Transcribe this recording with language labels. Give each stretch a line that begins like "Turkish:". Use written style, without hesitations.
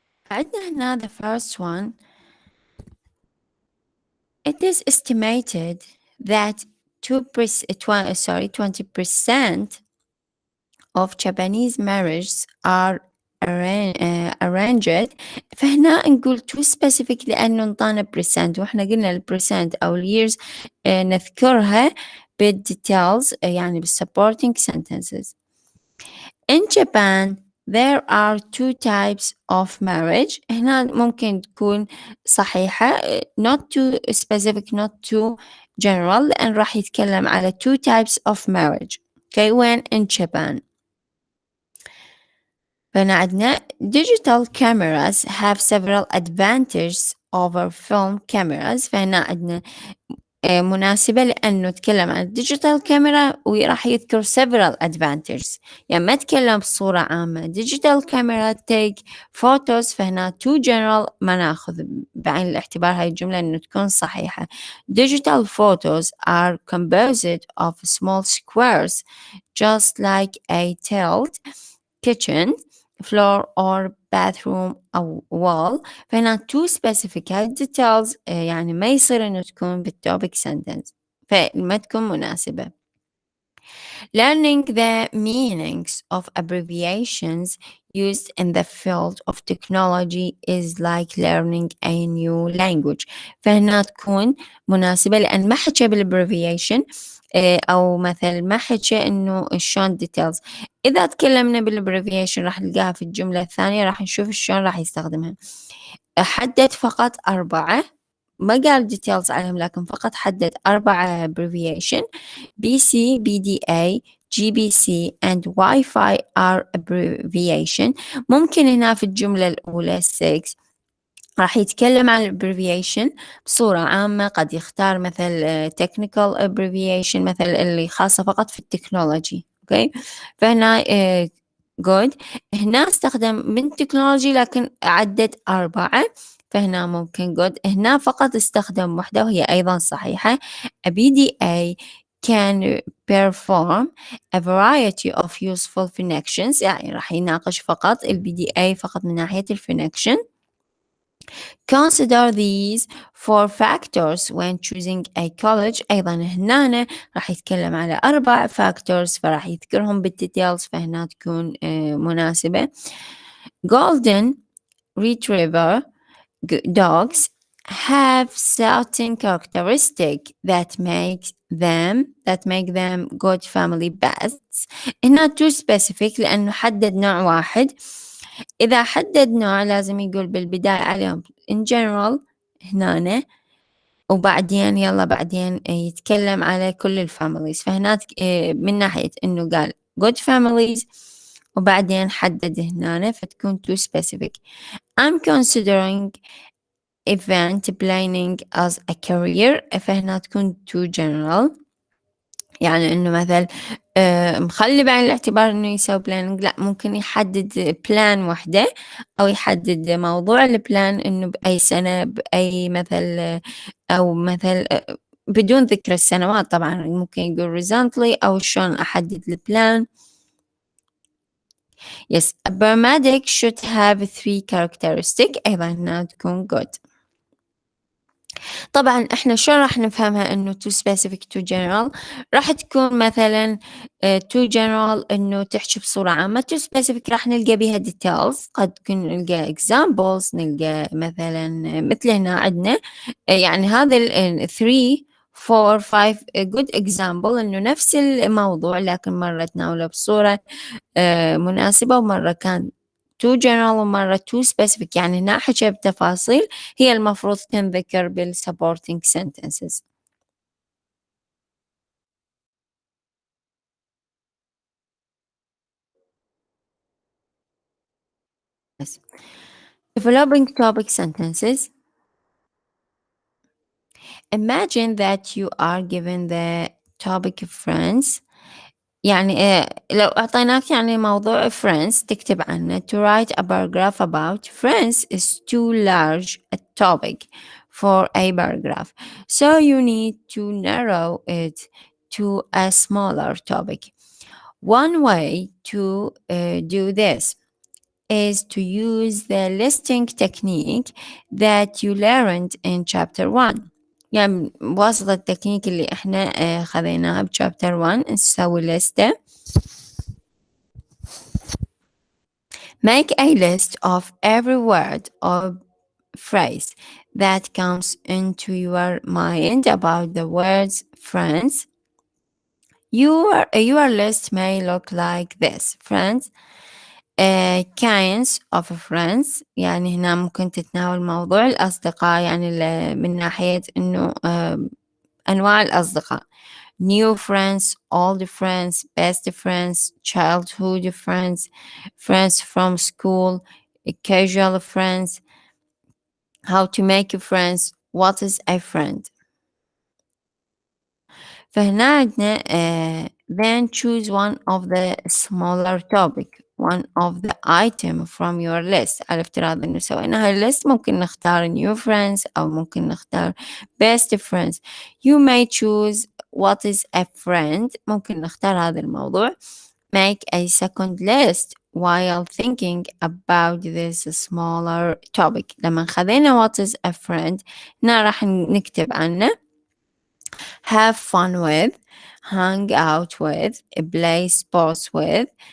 Arabic: عندنا هنا
English: the first one. It is estimated that 20% of Japanese marriages are arranged.
Arabic: فهنا نقول
English: too specific
Arabic: لأنه انطانا percent، وإحنا قلنا البرسنت أو اليرز نذكرها بالديتيلز يعني بالsupporting sentences.
English: In Japan there are two types of marriage.
Arabic: هنا ممكن تكون صحيحة
English: not too specific not too general،
Arabic: لأن راح يتكلم على
English: two types of marriage. Okay, when in Japan.
Arabic: فهنا عندنا
English: digital cameras have several advantages over film cameras.
Arabic: فهنا عندنا مناسبة لأنه تكلم عن digital camera وراح يذكر several advantages، يعني ما تكلم بصورة عامة.
English: digital camera take photos،
Arabic: فهنا
English: too general
Arabic: ما ناخذ بعين الاعتبار هاي الجملة إنه تكون صحيحة.
English: digital photos are composed of small squares just like a tiled kitchen floor or bathroom أو wall.
Arabic: فهنا
English: too specific
Arabic: هاي details يعني ما يصير إنه تكون بالtopic sentence، فما تكون مناسبة.
English: Learning the meanings of abbreviations used in the field of technology is like learning a new language.
Arabic: فهنا تكون مناسبة لأن ما حكى بالابريفيشن، أو مثلا ما حكى إنه شلون details. إذا تكلمنا بالابريفيشن راح نلقاها في الجملة الثانية، راح نشوف شلون راح يستخدمها. حدد فقط 4، ما قال details عليهم، لكن فقط حدد 4 abbreviation:
English: BC, BDA, GBC and Wi-Fi are abbreviation.
Arabic: ممكن هنا في الجملة الأولى 6 راح يتكلم عن abbreviation بصورة عامة، قد يختار مثل technical abbreviation مثل اللي خاصة فقط في التكنولوجي. اوكي، فهنا good. هنا استخدم من تكنولوجي لكن عدد 4، فهنا ممكن good. هنا فقط استخدم واحدة وهي أيضا صحيحة.
English: A BDA can perform a variety of useful functions،
Arabic: يعني راح يناقش فقط ال BDA فقط من ناحية الفونكشن.
English: Consider these 4 factors when choosing a college.
Arabic: أيضا هنا راح يتكلم على 4 factors، فراح يذكرهم بالديتيلز، فهنا تكون مناسبة.
English: Golden Retriever dogs have certain characteristics that make them good family pets.
Arabic: هنا
English: too specific
Arabic: لأنه حدد نوع واحد. إذا حدد نوع لازم يقول بالبداية عليهم
English: in general
Arabic: هنا، وبعدين بعدين يتكلم على كل الفاميليز. فهنا من ناحية إنه قال
English: good families
Arabic: وبعدين حدد هنا، فتكون
English: too specific. I'm considering event planning as a career،
Arabic: فهنا تكون
English: too general،
Arabic: يعني إنه مثل مخلي بعين الاعتبار إنه يسوي planning، لا ممكن يحدد plan وحدة، أو يحدد موضوع البلان إنه بأي سنة بأي مثل، أو مثل بدون ذكر السنوات طبعا، ممكن يقول recently أو شلون أحدد البلان.
English: Yes, a paramedic should have 3 characteristics،
Arabic: أيضا هنا تكون
English: good.
Arabic: طبعا احنا شو راح نفهمها انه
English: too specific too general؟
Arabic: راح تكون مثلا too general انه تحكي بصورة عامة، too specific راح نلقى بيها details، قد تكون نلقى examples، نلقى مثلا مثل هنا عندنا يعني هذا 3 4 5 good example انه نفس الموضوع لكن مرة تناوله بصورة مناسبة، ومرة كان
English: too general
Arabic: ومرة
English: too specific،
Arabic: يعني هنا حكى بتفاصيل هي المفروض تنذكر
English: supporting sentences. Yes. Developing topic sentences. Imagine that you are given the topic of friends.
Arabic: يعني لو أعطيناك يعني موضوع friends تكتب عنه.
English: To write a paragraph about friends is too large a topic for a paragraph, so you need to narrow it to a smaller topic. One way to do this is to use the listing technique that you learned in chapter 1.
Arabic: يعني بواسطة التكنيك اللي احنا خذيناها بشابتر 1 نسوي لستة.
English: Make a list of every word or phrase that comes into your mind about the words friends. Your list may look like this: friends, kinds of friends،
Arabic: يعني هنا ممكن تتناول موضوع الأصدقاء، يعني من ناحية إنه أنواع الأصدقاء:
English: new friends, old friends, best friends, childhood friends, friends from school, casual friends, how to make friends, what is a friend.
Arabic: فهنا عندنا
English: then choose one of the smaller topic, one of the item from your list.
Arabic: على افتراض إنه سوينا هاي list ممكن نختار new friends أو ممكن نختار best friends.
English: You may choose what is a friend،
Arabic: ممكن نختار هذا الموضوع.
English: Make a second list while thinking about this smaller topic.
Arabic: لما خذينا
English: what is a friend
Arabic: هنا راح نكتب عنه
English: have fun with, hang out with, play sports with,